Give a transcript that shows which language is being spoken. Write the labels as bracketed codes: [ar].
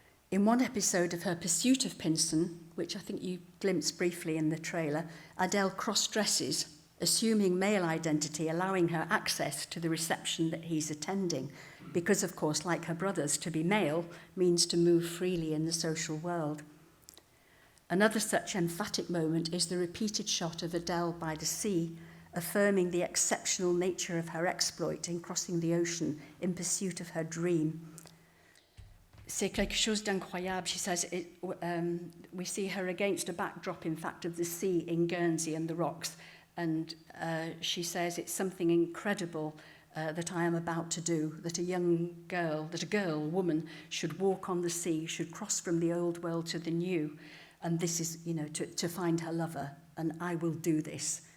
[en] In one episode of her pursuit of Pinson, which I think you glimpsed briefly in the trailer, Adèle cross-dresses, assuming male identity, allowing her access to the reception that he's attending, because, of course, like her brothers, to be male means to move freely in the social world. Another such emphatic moment is the repeated shot of Adèle by the sea, affirming the exceptional nature of her exploit in crossing the ocean in pursuit of her dream. [fr] C'est quelque chose d'incroyable, [en] she says. We see her against a backdrop, in fact, of the sea in Guernsey and the rocks, and she says it's something incredible that I am about to do, that a woman should walk on the sea, should cross from the old world to the new, and this is, to find her lover, and I will do this.